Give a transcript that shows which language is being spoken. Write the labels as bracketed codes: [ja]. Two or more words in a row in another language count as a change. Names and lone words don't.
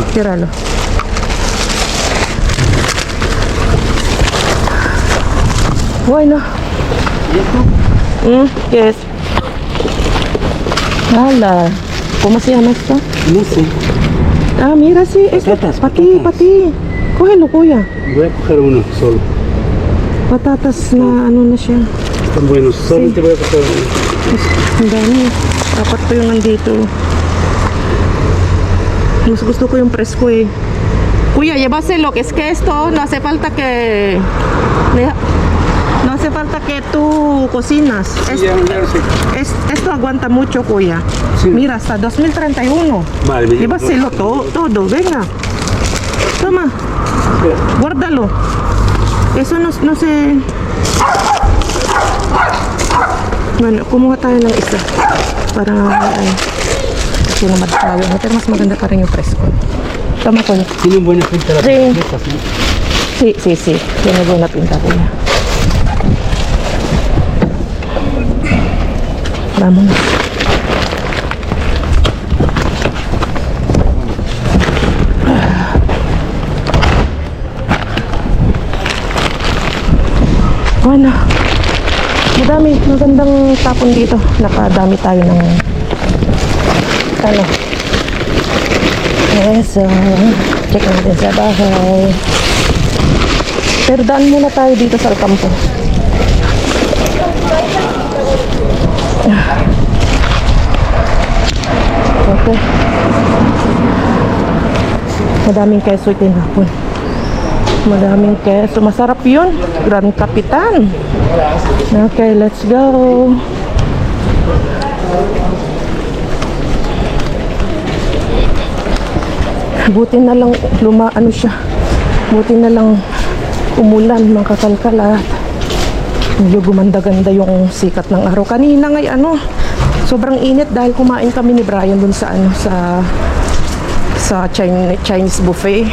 [es] Tíralo. Bueno. ¿Qué es? Hala. ¿Cómo se llama esto? No sé. Ah, mira, sí, esto. Patatas, Para ti, para ti. Cógelo, kuya. Voy a coger uno solo. [tl] Patatas na ano na siya. [es] Están buenos. Solamente voy a coger uno. [tl] Ang dami. Dapat pa yung nandito. Mas gusto ko yung presko eh. Kuya, [es] llévaselo, que es que esto no hace falta que... No hace falta que tú cocinas. Esto aguanta mucho, kuya. Sí. Mira, hasta 2031. Vale, me llevo Llévaselo todo, venga. Toma, guárdalo. Eso no se... Bueno, [tl] kumuha tayo ng isa. Para ay, sinamad tayo. Pero mas maganda pa rin yung presko. Tama ko. [es] Tienen buena pinta las Sí. mesas, ¿no? Sí. Tiene buena pinta, kuya. Vámonos. Bueno, [tl] magandang tapon dito. Nakadami tayo ng ano. Eso. Check natin sa bahay. Pero daan muna tayo dito sa Alcampo. Okay. Madaming keso tinapon. Madaming keso. Masarap yun. Grand Capitan. [en] Okay, let's go. [tl] Buti na lang ano siya. Buti na lang umulan, mga kakalkal at medyo gumanda-ganda yung sikat ng araw. Kanina ngay sobrang init dahil kumain kami ni Brian dun sa sa Chinese buffet.